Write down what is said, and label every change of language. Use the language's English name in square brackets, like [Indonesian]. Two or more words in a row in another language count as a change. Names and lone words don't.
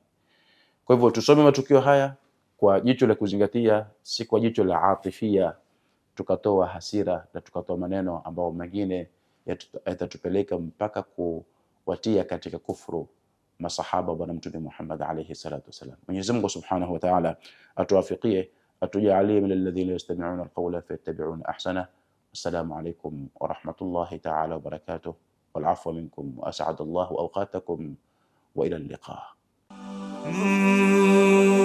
[Swahili] Kwa hivyo tusome matukio haya kwa jicho la kuzingatia, si kwa jicho la atifia tukatoa hasira na tukatoa maneno ambao mengine yatatupeleka mpaka kuwatia katika kufuru masahaba wa Mtume Muhammad [Arabic] عليه الصلاة والسلام. [Swahili] Mwenyezi Mungu [Arabic] سبحانه وتعالى [Swahili] atuwafikie, atujalie [Arabic] من الذين يستمعون القول فيتبعون أحسنه. السلام عليكم ورحمة الله تعالى وبركاته والعفو منكم وأسعد الله أوقاتكم وإلى اللقاء.